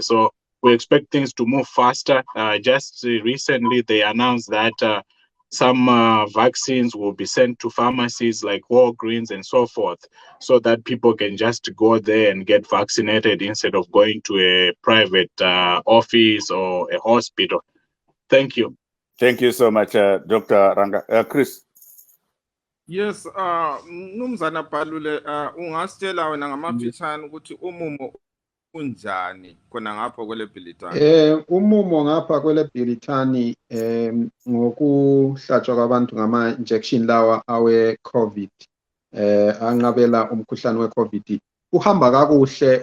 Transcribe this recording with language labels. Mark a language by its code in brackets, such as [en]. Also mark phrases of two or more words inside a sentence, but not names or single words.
[en] So we expect things to move faster. Just recently, they announced that some vaccines will be sent to pharmacies like Walgreens and so forth, so that people can just go there and get vaccinated instead of going to a private office or a hospital. Thank you. Thank you so much, Dr. Ranga. Chris. Yes, [nd] Mnumzana Palule, ungasitshela wena ngamafitshane ukuthi umumo unjani khona ngapha kwele Bhilitane? Umumo ngapha kwele Bhilitane ngokuhlatshwa kwabantu ngama injection lawa awe COVID anqabela umkhuhlane we COVID uhamba kakuhle.